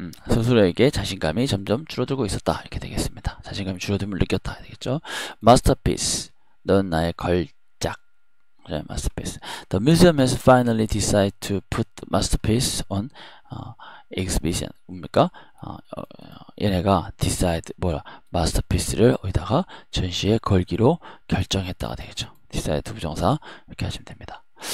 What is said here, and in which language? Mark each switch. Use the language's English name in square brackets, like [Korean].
[Korean] 스스로에게 자신감이 점점 줄어들고 있었다. 이렇게 되겠습니다. 자신감이 줄어듦을 느꼈다. 되겠죠? masterpiece. 넌 나의 걸작. masterpiece. [English] The museum has finally decided to put the masterpiece on exhibition. [Korean] 뭡니까? 얘네가 decide masterpiece를 어디다가 전시에 걸기로 결정했다가 되겠죠. decide 부정사 이렇게 하시면 됩니다.